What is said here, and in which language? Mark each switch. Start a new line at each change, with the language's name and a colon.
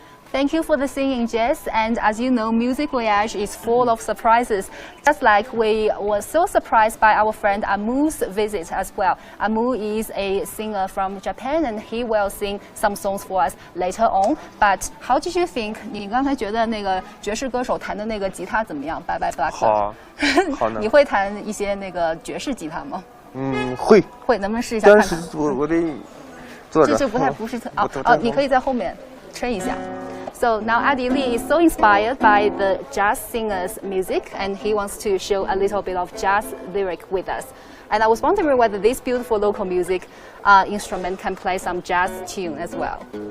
English: Thank you for the singing, Jess. And as you know, Music Voyage is full of surprises. Just like we were so surprised by our friend Amu's visit as well. Amu is a singer from Japan, and he will sing some songs for us later on. But how did you think?
Chinese: 你刚才觉得那个爵士歌手弹的那个吉他怎么样？Bye Bye Blackbird。好啊，好呢。你会弹一些那个爵士吉他吗？会。会，能不能试一下看看？但是我得坐着。这不是特你可以在后面撑一下。
English: So now Adi Lee is so inspired by the jazz singer's music, and he wants to show a little bit of jazz lyric with us. And I was wondering whether this beautiful local music instrument can play some jazz tune as well.